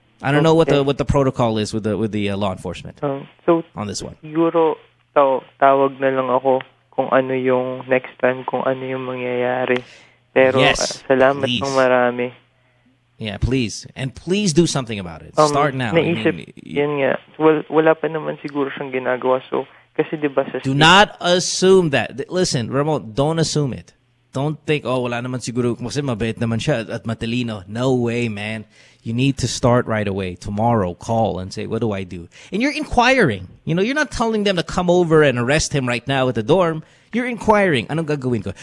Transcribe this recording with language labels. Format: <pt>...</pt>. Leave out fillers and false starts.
<en>I don't know what the protocol is with the law enforcement. So on this one.</en> <tl>Siguro tawag na lang ako kung ano yung next time, kung ano yung mangyayari. Pero</tl> <en>yes,</en> <tl>salamat</tl> <en>please.</en> <tl>ng marami.</tl> <en>Yeah, please. And please do something about it. Start now.</en> <tl>Naisip, yan nga. Wala pa naman siguro siyang ginagawa. So, kasi diba sa...</tl> <en>Do not assume that. Listen, Ramon, don't assume it. Don't think,</en> <tl>wala naman siguro kasi mabait naman siya at matalino.</tl> <en>No way, man. You need to start right away. Tomorrow, call and say, what do I do? And you're inquiring. You know, you're not telling them to come over and arrest him right now at the dorm. You're inquiring.</en> <tl>Anong gagawin ko?</tl>